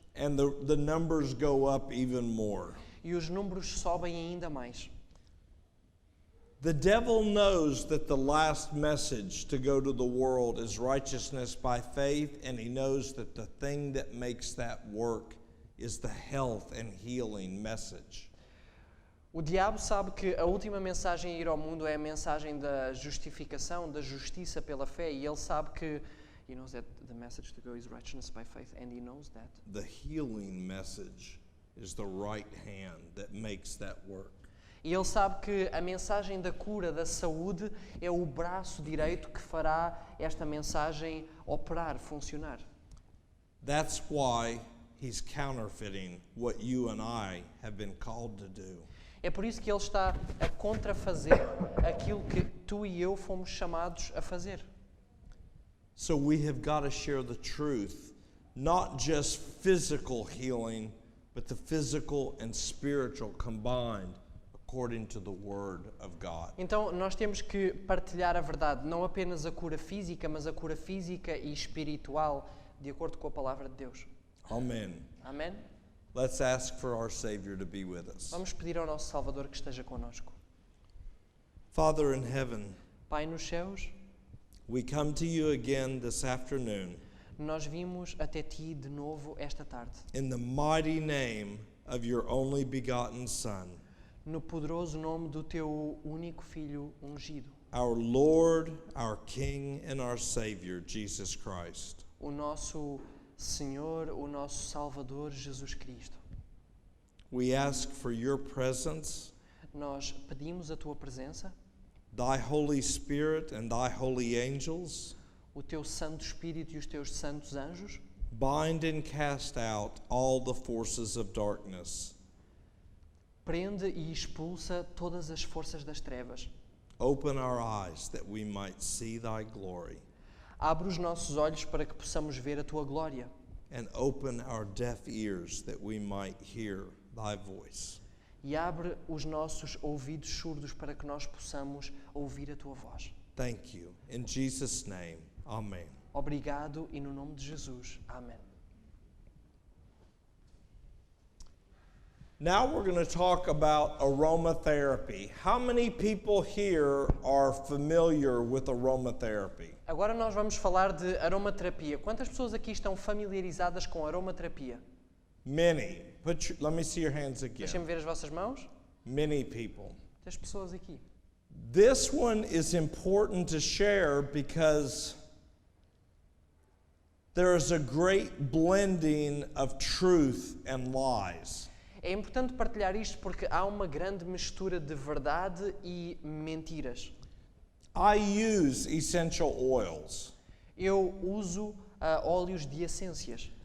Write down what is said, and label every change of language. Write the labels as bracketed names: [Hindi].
[English] And the numbers go up even more. [Portuguese] E os números sobem ainda mais. [English] The devil knows that the last message to go to the world is righteousness by faith, and he knows that the thing that makes that work is the health and healing message. [Portuguese] O diabo sabe que a última mensagem a ir ao mundo é a mensagem da justificação, da justiça pela fé, e ele sabe que [English] he knows that the message to go is righteousness by faith, and he knows that The healing message is the right hand that makes that work. [Portuguese] E ele sabe que a mensagem da cura, da saúde, é o braço direito que fará esta mensagem operar, funcionar. [English] That's why he's counterfeiting what you and I have been called to do. [Portuguese] É por isso que ele está a contrafazer aquilo que tu e eu fomos chamados a fazer. [English] So we have got to share the truth, not just physical healing, but the physical and spiritual combined according to the Word of God. [Portuguese] Então nós temos que partilhar a verdade, não apenas a cura física, mas a cura física e espiritual, de acordo com a palavra de Deus. [English] Amen. [Portuguese] Amém? [English] Let's ask for our Savior to be with us. [Portuguese] Vamos pedir ao nosso Salvador que esteja connosco. [English] Father in heaven, [Portuguese] Pai nos céus, [English] we come to you again this afternoon [Portuguese] nós vimos até ti de novo esta tarde, [English] in the mighty name of your only begotten Son, [Portuguese] no poderoso nome do teu único Filho ungido, [English] our Lord, our King, and our Savior, Jesus Christ. [Portuguese] o nosso Senhor, o nosso Salvador, Jesus Cristo. [English] We ask for your presence, [Portuguese] Nós pedimos a tua presença, [English] thy Holy Spirit and thy holy angels, [Portuguese] o teu Santo Espírito e os teus santos anjos, [English] bind and cast out all the forces of darkness. [Portuguese] prende e expulsa todas as forças das trevas. [English] Open our eyes that we might see thy glory, [Portuguese] Abre os nossos olhos para que possamos ver a tua glória. [English] and open our deaf ears that we might hear thy voice. [Portuguese] E abre os nossos ouvidos surdos para que nós possamos ouvir a tua voz. [English] Thank you. In Jesus' name, amen. [Portuguese] Obrigado e no nome de Jesus. Amém. [English] Now we're going to talk about aromatherapy. How many people here are familiar with aromatherapy? [Portuguese] Agora nós vamos falar de aromaterapia. Quantas pessoas aqui estão familiarizadas com aromaterapia? [English] Many. Let me see your hands again. [Portuguese] Deixem-me ver as vossas mãos. [English] Many people. [Portuguese] As pessoas aqui. [English] This one is important to share because there is a great blending of truth and lies. [Portuguese] É importante partilhar isto porque há uma grande mistura de verdade e mentiras. [English] I use essential oils. [Portuguese] Eu uso óleos de essências.